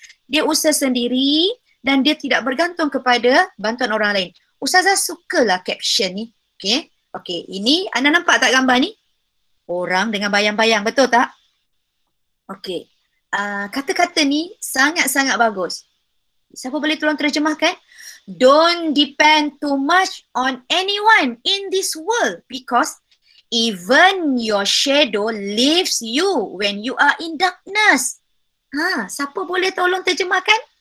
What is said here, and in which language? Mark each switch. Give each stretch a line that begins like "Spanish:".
Malay: Dia usaha sendiri dan dia tidak bergantung kepada bantuan orang lain. Ustazah sukalah caption ni. Okey. Okey, ini anda nampak tak gambar ni? Orang dengan bayang-bayang, betul tak? Okey. Kata-kata ni sangat-sangat bagus. Siapa boleh tolong terjemahkan?
English: Don't depend too much on anyone in this world because even your shadow leaves you when you are in darkness.
Malay: Siapa boleh tolong terjemahkan?